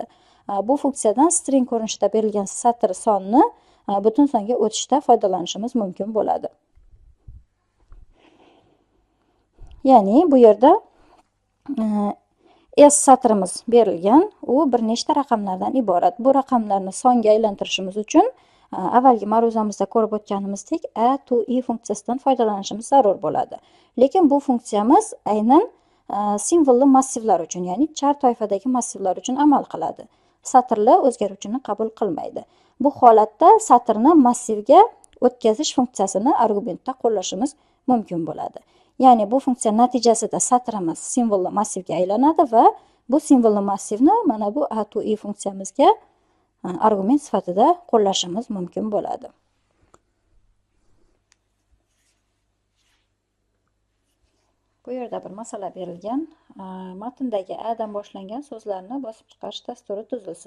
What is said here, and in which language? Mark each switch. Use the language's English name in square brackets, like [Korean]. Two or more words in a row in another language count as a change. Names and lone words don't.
[Uzbek] Bu funksiyadan string ko'rinishida berilgan satr sonni butun songa o'tishda foydalanishimiz mumkin bo'ladi. Ya'ni bu yerda S satrimiz berilgan, u bir nechta raqamlardan iborat. Bu raqamlarni songa aylantirishimiz uchun avvalgi ma'ruzamizda ko'rib o'tganimizdek a to i funksiyasidan foydalanishimiz zarur bo'ladi. Lekin bu funksiyamiz aynan simvolli massivlar uchun, ya'ni char toifadagi massivlar uchun amal qiladi. Satrlar o'zgaruvchini qabul qilmaydi. Bu holatda satrni massivga o'tkazish funksiyasini argumentda qo'llashimiz mumkin bo'ladi. Ya'ni bu funksiya natijasida satrimiz simvolli massivga aylanadi va bu simvolli massivni mana bu a to i funksiyamizga argument sifatida qo'llashimiz mumkin bo'ladi. Bu yerda bir masala berilgan. Matndagi a dan boshlangan so'zlarni bosib chiqarish dasturi tuzilsin.